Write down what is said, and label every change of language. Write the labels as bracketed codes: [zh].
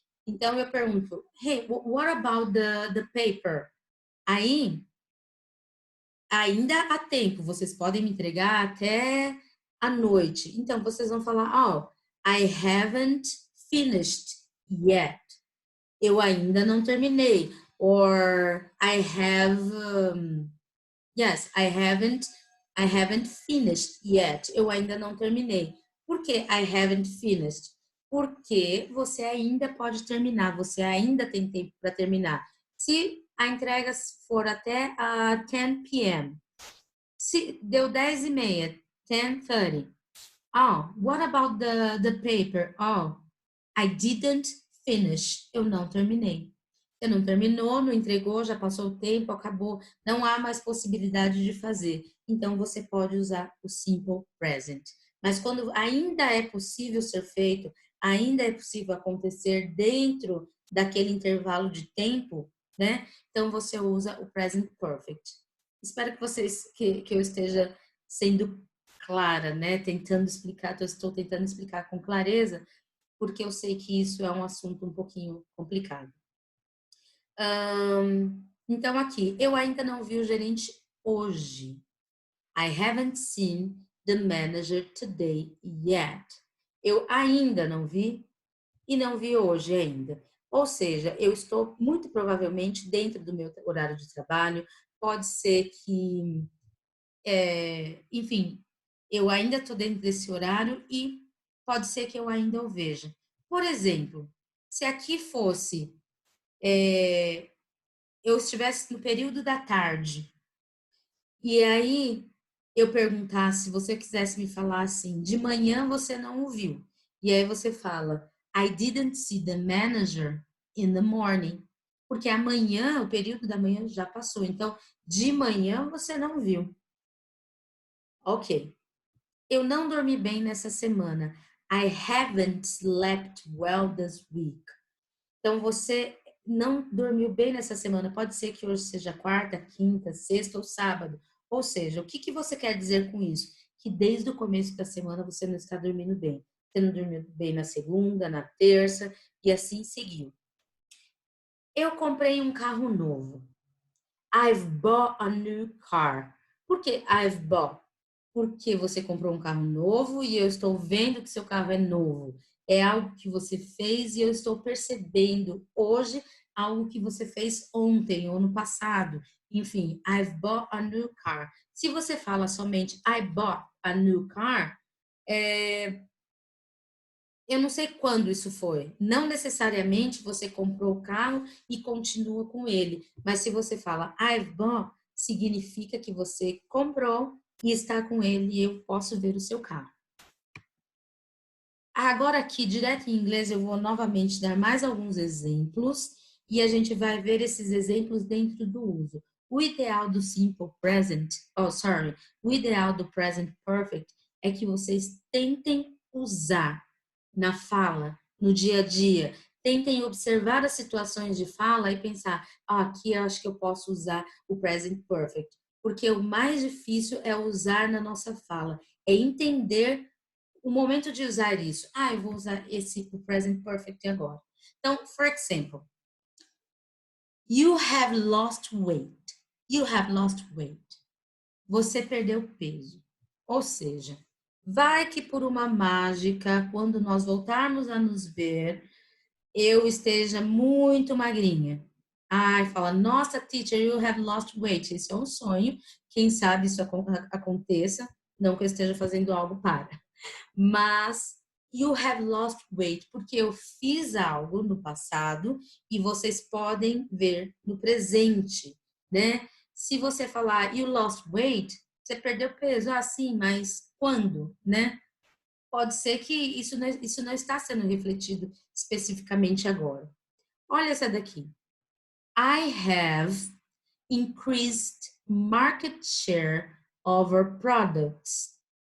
[pt] Então eu pergunto, [en] hey, what about the paper? [pt] Aí ainda há tempo, vocês podem me entregar até a noite. Então vocês vão falar, [en] oh, I haven't finished yet. [pt] Eu ainda não terminei. [en] Or I have yes, I haven't finished yet. [pt] Eu ainda não terminei. Por que [en] I haven't finished? [pt] Porque você ainda pode terminar, você ainda tem tempo para terminar. Se a entrega for até a 10 p.m., se deu 10:30, 10:30. [en] Oh, what about the paper? Oh, I didn't finish. [pt] Eu não terminei. Você não terminou, não entregou, já passou o tempo, acabou. Não há mais possibilidade de fazer. Então, você pode usar o simple present. Mas quando ainda é possível ser feito, ainda é possível acontecer dentro daquele intervalo de tempo, né? Então, você usa o present perfect. Espero que eu esteja sendo clara, né? Tentando explicar, estou tentando explicar com clareza, porque eu sei que isso é um assunto um pouquinho complicado. Então, aqui, eu ainda não vi o gerente hoje. [en] I haven't seen the manager today yet. [pt] Eu ainda não vi e não vi hoje ainda. Ou seja, eu estou muito provavelmente dentro do meu horário de trabalho. Pode ser que, enfim, eu ainda estou dentro desse horário e pode ser que eu ainda o veja. Por exemplo, se aqui fosse eu estivesse no período da tarde e aí eu perguntasse, se você quisesse me falar assim, de manhã você não o viu. E aí você fala, [en] I didn't see the manager in the morning. [pt] Porque amanhã, o período da manhã já passou. Então, de manhã você não viu. Ok. Eu não dormi bem nessa semana. [en] I haven't slept well this week. [pt] Então, você não dormiu bem nessa semana. Pode ser que hoje seja quarta, quinta, sexta ou sábado. Ou seja, o que, que você quer dizer com isso? Que desde o começo da semana você não está dormindo bem. Você não dormiu bem na segunda, na terça e assim seguiu. Eu comprei um carro novo. [en] I've bought a new car. [pt] Por que [en] I've bought? [pt] Porque você comprou um carro novo e eu estou vendo que seu carro é novo. É algo que você fez e eu estou percebendo hoje algo que você fez ontem ou no passado. Enfim, I've bought a new car. Se você fala somente [en] I bought a new car, [pt] eu não sei quando isso foi. Não necessariamente você comprou o carro e continua com ele. Mas se você fala [en] I've bought, [pt] significa que você comprou e está com ele e eu posso ver o seu carro. Agora aqui, direto em inglês, eu vou novamente dar mais alguns exemplos e a gente vai ver esses exemplos dentro do uso. O ideal do simple present, o ideal do present perfect é que vocês tentem usar na fala, no dia a dia. Tentem observar as situações de fala e pensar, aqui eu acho que eu posso usar o present perfect. Porque o mais difícil é usar na nossa fala, é entender o momento de usar isso. Eu vou usar o present perfect agora. [en] Então, for example, you have lost weight. You have lost weight. [pt] Você perdeu peso. Ou seja, vai que por uma mágica, quando nós voltarmos a nos ver, eu esteja muito magrinha. Fala, nossa, [en] teacher, you have lost weight. [pt] Isso é um sonho. Quem sabe isso aconteça. Não que eu esteja fazendo algo para. Mas [en] you have lost weight, [pt] porque eu fiz algo no passado e vocês podem ver no presente, né? Se você falar [en] you lost weight, [pt] você perdeu peso, sim, mas quando, né? Pode ser que isso não está sendo refletido especificamente agora. Olha essa daqui. [en] I have increased market share over products.